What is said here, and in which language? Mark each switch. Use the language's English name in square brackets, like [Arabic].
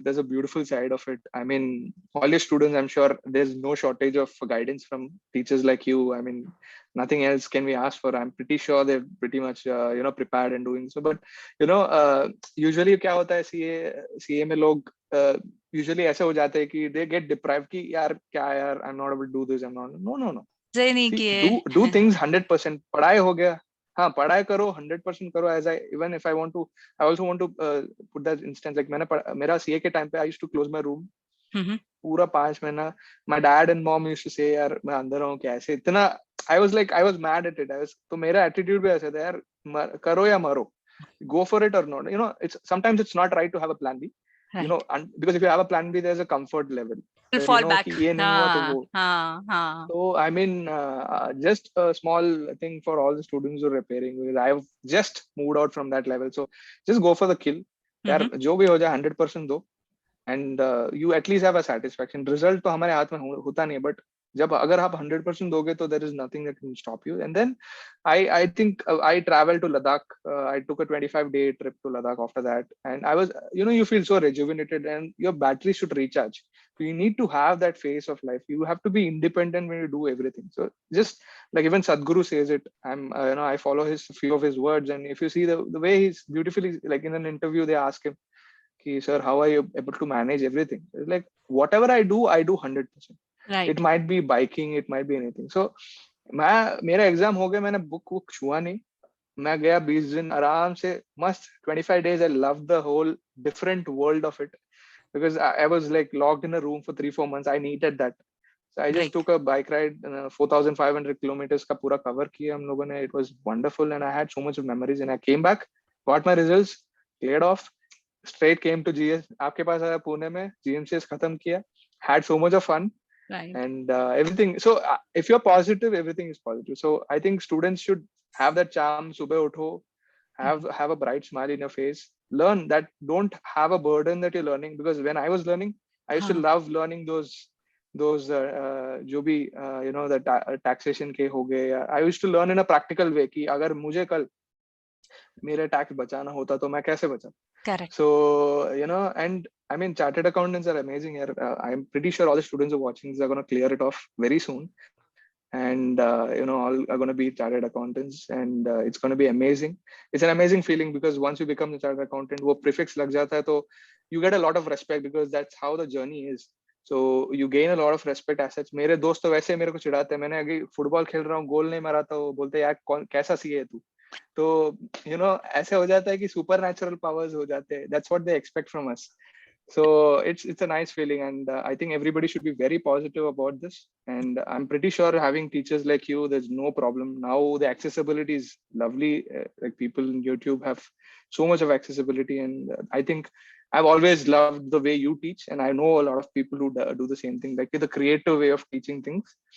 [English] There's a beautiful side of it. I mean, all your students, I'm sure there's no shortage of guidance from teachers like you. I mean, nothing else can we ask for. I'm pretty sure they're pretty much prepared and doing so. But usually [Hindi] क्या होता है CA में लोग [English] usually [Hindi] ऐसे हो जाते हैं कि [English] they get deprived [Hindi] कि यार क्या यार, [English] I'm not able to do this, I'm not. No. See, do things 100%. [Hindi] पढ़ाई हो गया, हाँ पढ़ाई करो 100% करो. [English] As I even if I want to, I also want to put that instance, like [Hindi] मेरा सीए के टाइम पे [English] I used to close my room [Hindi] पूरा 5 महीना. [English] My dad and mom used to say [Hindi] यार मैं अंदर हूँ कैसे इतना. [English] I was mad at it. [Hindi] तो मेरा attitude भी ऐसा था यार, करो या मरो, [English] go for it or not. It's sometimes it's not right to have a plan B. Right. Because if you have a plan B, there's a comfort level. Fall back. [Hindi] कि ये नहीं हुआ तो वो. हाँ. [English] So I mean, just a small thing for all the students who are repairing, because I've just moved out from that level. So just go for the kill. [Hindi] यार जो भी हो जाए 100% दो, [English] and you at least have a satisfaction. [Hindi] Result तो हमारे हाथ में होता नहीं है, [English] but [Hindi] जब अगर आप 100% दोगे तो [English] there is nothing that can stop you. And then I think I traveled to Ladakh. I took a 25-day trip to Ladakh after that, and I was, you feel so rejuvenated, and your battery should recharge. So you need to have that phase of life. You have to be independent when you do everything. So just like even Sadhguru says it, I follow few of his words, and if you see the way he's beautifully, like in an interview they ask him, sir, how are you able to manage everything? It's like, whatever I do 100%. Right. It might be biking, it might be anything. [Hindi] So मेरा exam हो गया, मैंने book वुक छुआ नहीं, मैं गया 20 दिन आराम से मस्त [English] 25 days. I loved the whole different world of it because I was like locked in a room for 3-4 months. I needed that. So I just Right. took a bike ride, 4,500 kilometers [Hindi] का पूरा [English] cover [Hindi] किया हम लोगों ने. [English] It was wonderful and I had so much of memories and I came back, got my results, cleared off, straight came to GS. [Hindi] आपके पास आया पुणे में, GMCS खत्म किया, [English] had so much of fun. Right. And everything. So if you're positive, everything is positive. So I think students should have that charm. [Hindi] Subah utho, [English] have a bright smile in your face. Learn that. Don't have a burden that you're learning, because when I was learning, I used to love learning those [Hindi] जो भी [English] the taxation [Hindi] के हो गए. [English] I used to learn in a practical way [Hindi] कि अगर मुझे कल मेरे टैक्स बचाना होता तो मैं कैसे बचा. [English] Correct. So and I mean, chartered accountants are amazing here. I'm pretty sure all the students who are watching this are going to clear it off very soon, and all are going to be chartered accountants, and it's going to be amazing. It's an amazing feeling because once you become a chartered accountant, [Hindi] वो [English] prefix [Hindi] लग जाता है, तो [English] you get a lot of respect because that's how the journey is. So you gain a lot of respect as such. [Hindi] मेरे दोस्त तो वैसे मेरे को चिढ़ाते हैं, मैंने अभी फुटबॉल खेल रहा हूँ, गोल नहीं मारा तो बोलते यार कैसा सीए है तू. तो ऐसे हो जाता है कि सुपर नेचुरल पावर्स हो जाते हैं. [English] That's what they expect from us. So it's a nice feeling, and I think everybody should be very positive about this. And I'm pretty sure having teachers like you, there's no problem. Now the accessibility is lovely. Like people in YouTube have so much of accessibility, and I think I've always loved the way you teach, and I know a lot of people who do the same thing, like the creative way of teaching things.